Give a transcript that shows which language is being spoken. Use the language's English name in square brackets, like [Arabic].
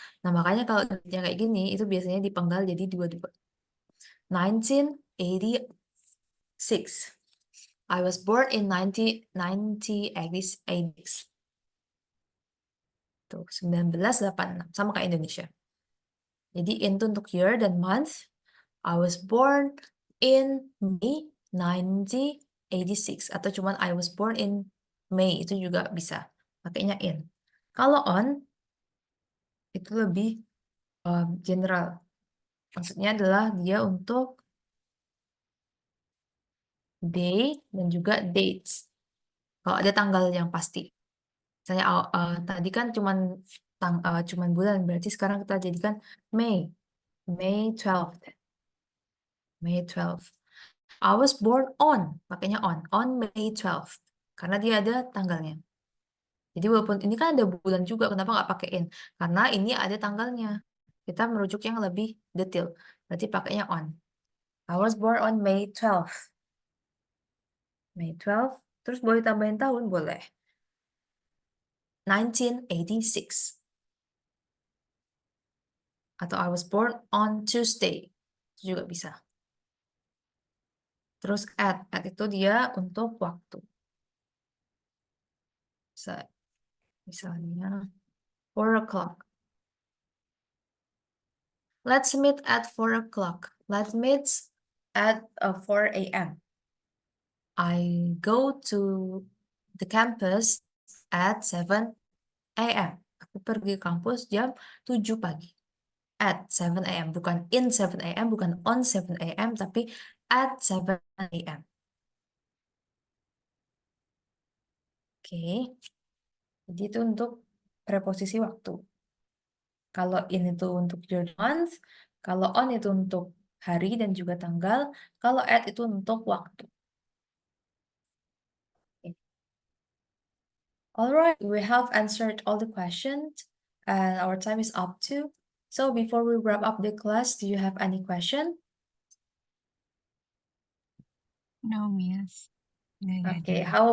[Indonesian] Nah, makanya kalau digitnya kayak gini itu biasanya dipenggal jadi dua-dua. [English] 1986. I was born in 1986. [Indonesian] Tuh, 1986 sama kayak Indonesia. Jadi itu untuk year dan month. [English] I was born in May 1986 [Indonesian] atau cuman [English] I was born in May [Indonesian] itu juga bisa pakainya [English] in. [Indonesian] Kalau on itu lebih general. Maksudnya adalah dia untuk day dan juga dates. Kalau ada tanggal yang pasti. Misalnya tadi kan cuman bulan, berarti sekarang kita jadikan May. [English] May 12th. May 12th. I was born on, [Indonesian] pakainya [English] on May 12th. [Indonesian] Karena dia ada tanggalnya. Jadi walaupun ini kan ada bulan juga, kenapa nggak pakai in? Karena ini ada tanggalnya. Kita merujuk yang lebih detail. Berarti pakainya on. [English] I was born on May 12th. [Indonesian] May 12th. Terus boleh tambahin tahun? Boleh. 1986. [English] Atau I was born on Tuesday. [Indonesian] Itu juga bisa. Terus at itu dia untuk waktu. Misalnya 4 o'clock. [English] Let's meet at 4 o'clock. Let's meet at 4 a.m. I go to the campus at 7 a.m. [Indonesian] Aku pergi kampus jam 7 pagi. [English] At 7 a.m. [Indonesian] Bukan [English] in 7 a.m. [Indonesian] Bukan [English] on 7 a.m. [Indonesian] Tapi [English] at 7 a.m. Oke. [Indonesian] Jadi itu untuk preposisi waktu. Kalau in itu untuk year month, kalau on itu untuk hari dan juga tanggal, kalau at itu untuk waktu. Okay. [English] Alright, we have answered all the questions and our time is up too. So before we wrap up the class, do you have any question? No, Miss. [Indonesian] Nggak [English] Okay, [Indonesian] ada.